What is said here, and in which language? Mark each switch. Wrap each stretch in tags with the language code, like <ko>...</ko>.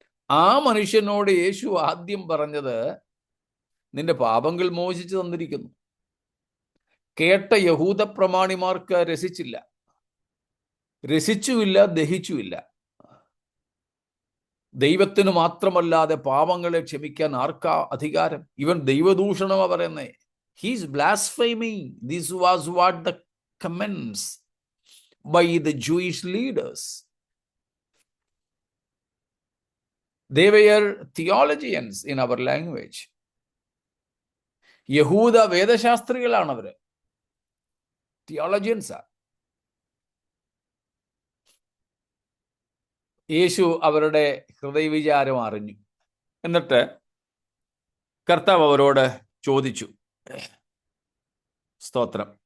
<ml>ആ മനുഷ്യനോട് യേശു ആദ്യം പറഞ്ഞത്, നിന്റെ പാപങ്ങൾ മോചിച്ചു തന്നിരിക്കുന്നു. കേട്ട യഹൂദ പ്രമാണിമാർക്ക് രസിച്ചില്ല, രസിച്ചുമില്ല, ദഹിച്ചുമില്ല. ദൈവത്തിന് മാത്രമല്ലാതെ പാപങ്ങളെ ക്ഷമിക്കാൻ ആർക്കാ അധികാരം? ഇവൻ ദൈവദൂഷണമാ പറയുന്നേ.</ml> <en>He's blaspheming. This was what the comments by the Jewish leaders. They were theologians in our language.</en> <ml>യഹൂദ വേദശാസ്ത്രികളാണ് അവര്, തിയോളജിയൻസാ. യേശു അവരുടെ ഹൃദയവിചാരം അറിഞ്ഞു. എന്നിട്ട് കർത്താവ് അവരോട് ചോദിച്ചു. സ്തോത്രം.</ml>